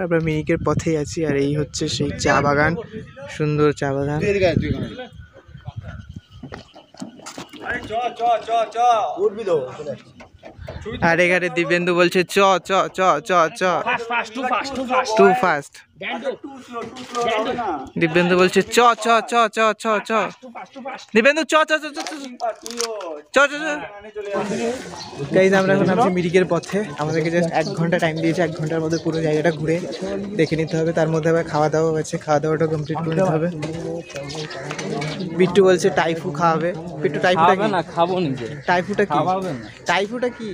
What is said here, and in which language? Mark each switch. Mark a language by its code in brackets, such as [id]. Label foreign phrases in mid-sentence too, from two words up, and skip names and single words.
[bn] আমরা মিরিকের পথেই আছি, আর এই হচ্ছে সেই চা বাগান, সুন্দর চা বাগান। আর এখানে দিব্যেন্দু বলছে চ চ চ চ চ, [en] too fast. [bn] দিব্যেন্দু বলছে চ চ চ চ চ চ, দিব্যেন্দু চ চ চ চ চ চ চ। গাইস আমরা এখন আছি মিরিকের পথে। আমাদেরকে জাস্ট 1 ঘন্টা টাইম দিয়েছে। 1 ঘন্টার মধ্যে পুরো জায়গাটা ঘুরে দেখে নিতে হবে। তার মধ্যে আবার খাওয়া দাওয়া আছে, খাওয়া দাওয়াটা কমপ্লিট করে নিতে হবে। বিট্টু বলছে টাইফু খাওয়াবে। বিট্টু টাইফুটা কি? না খাবো নিজে। টাইফুটা কি? টাইফুটা কি?